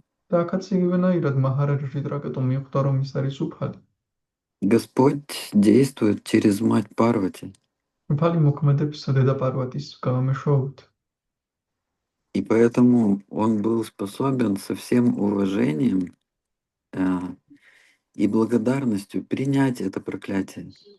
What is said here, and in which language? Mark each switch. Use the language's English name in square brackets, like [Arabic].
[Georgian] და აქაც იგივენაირად მაჰараджа читракету მიხვდა, რომ ის არის უფალი. [Russian] Господь действует через мать Парвати. [Georgian] უფალი მოქმედებს დედა პარვატის გამომეშვეობით. [Russian] И поэтому он был способен со всем уважением э, и благодарностью принять это проклятие.